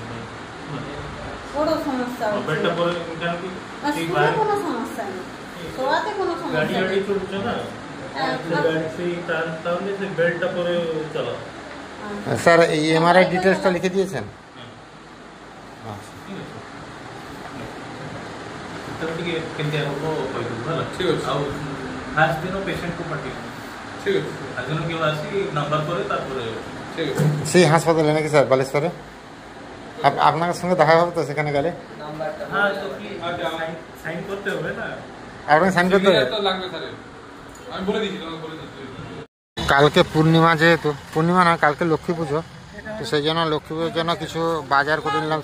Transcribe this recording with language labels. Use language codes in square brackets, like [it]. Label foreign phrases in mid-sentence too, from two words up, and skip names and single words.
[bn] বড় সমস্যা হচ্ছে। বেলটা বড় কেন কি? এই শুয়ে কোনো সমস্যা নেই, শোয়াতে কোনো গাড়ি সমস্যা গাড়ি নেই। চলছে না, সেই তাহলে সেই বেলটা পরে চালাও। স্যার এই এমআরআই ডিটেলসটা লিখে দিয়েছেন? আচ্ছা [or] ଟିକେ କେମିତି ହେବ କହିଦେବୁ ହେଲା। ଠିକ୍ ଅଛି, ଆଉ ଫାଷ୍ଟ ଦିନ ପେସେଣ୍ଟକୁ ପାଠିବୁ। ଠିକ୍ ଅଛି, ଆଗଦିନ କେଉଁ ଆସି ନମ୍ବର ପରେ তারপরে। [bn] ঠিক আছে, সেই হাসপাতালে নাকি স্যার, বালেশ্বরে? আপনার সঙ্গে দেখা হবে তো সেখানে গেলে? হ্যাঁ, তো কি সাইন করতে হবে না? আপনাকে সাইন করতে হবে? আমি বলে দিচ্ছি, তোমাকে বলে দিচ্ছি। কালকে পূর্ণিমা, যেহেতু পূর্ণিমা না কালকে লক্ষ্মী পুজো, তো সেই জন্য লক্ষ্মী পুজোর জন্য কিছু বাজার করে নিলাম।